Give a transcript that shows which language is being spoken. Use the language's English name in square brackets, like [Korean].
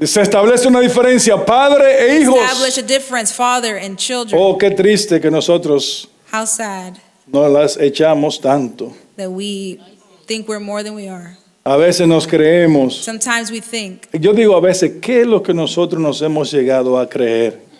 [Spanish] Se establece una diferencia, padre e hijos. [English] Establish a difference, father and children. [Spanish] Oh, qué triste que nosotros [English] How sad [Spanish] no las echamos tanto. [English] that we think we're more than we are. [Spanish] A veces nos creemos. [English] Sometimes we think, [Spanish] Yo digo a veces, ¿qué es lo que nosotros nos hemos llegado a creer?